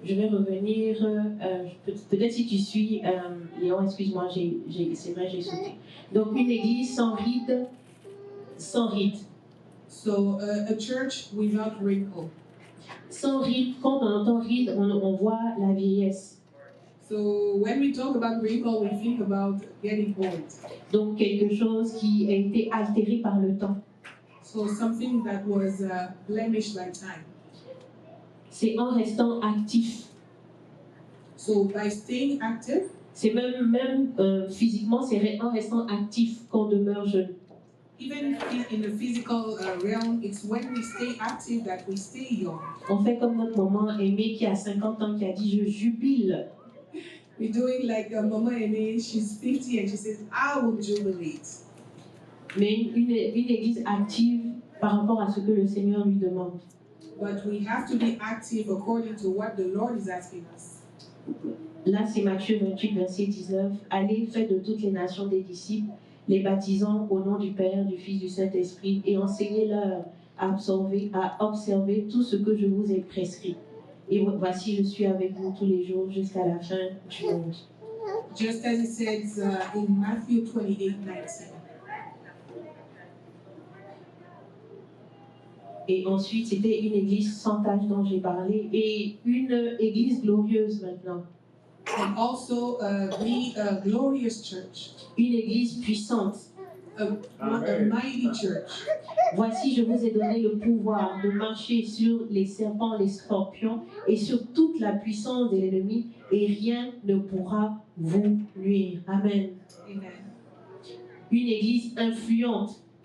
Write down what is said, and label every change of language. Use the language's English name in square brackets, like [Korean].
[French] Je vais revenir, peut-être si tu suis, Léon, excuse-moi, c'est vrai, j'ai sauté. Donc, une église sans ride. [English] So a church without wrinkle. [French] Sans ride, quand on entend ride, on voit la vieillesse. [English] So when we talk about wrinkle, we think about getting old. [French] Donc, quelque chose qui a été altéré par le temps. [English] So something that was blemished by time. [French] C'est en restant actif. [English] So by staying active, [French] c'est même physiquement, c'est en restant actif qu'on demeure jeune. [English] Even in the physical realm, it's when we stay active that we stay young. [French] On fait comme notre maman aimée qui a 50 ans qui a dit je jubile. [English] We're doing like Mama Aimee, she's 50 and she says, I will jubilate. [French] Mais une église active par rapport à ce que le Seigneur lui demande. [English] But we have to be active according to what the Lord is asking us. [French] Là, c'est Matthieu 28, verset 19. Allez, faites de toutes les nations des disciples, les baptisant au nom du Père, du Fils, du Saint-Esprit, et enseignez-leur à observer tout ce que je vous ai prescrit. Et voici, je suis avec vous tous les jours jusqu'à la fin du monde. [English] Just as it says in Matthew 28:19. [French] Et ensuite, c'était une église sans tache dont j'ai parlé, et une église glorieuse maintenant. [English] And also be a glorious church. [French] Une église puissante. [English] A mighty church. [French] Voici, je vous ai donné le pouvoir de marcher sur les serpents, les scorpions et sur toute la puissance de l'ennemi, et rien ne pourra vous nuire. Amen. Amen. Une église influente.